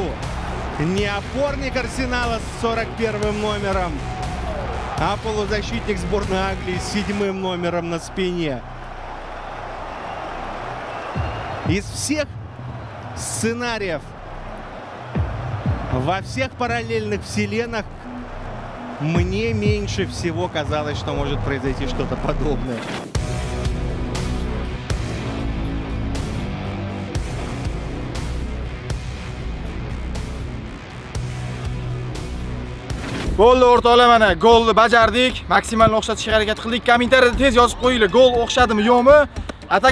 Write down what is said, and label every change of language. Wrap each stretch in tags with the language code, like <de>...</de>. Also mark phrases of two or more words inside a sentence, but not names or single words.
<ru>Не опорник Арсенала с 41 номером, а полузащитник сборной Англии с 7 номером на спине. Из всех сценариев во всех параллельных вселенных мне меньше всего казалось, что может произойти что-то подобное.</ru> <uz>Golni o'rtoqlar, mana golni bajardik. Maksimalni o'xshatishga harakat qildik. Kommentariyada tez yozib qo'yinglar, gol o'xshadimi yo'qmi?</uz>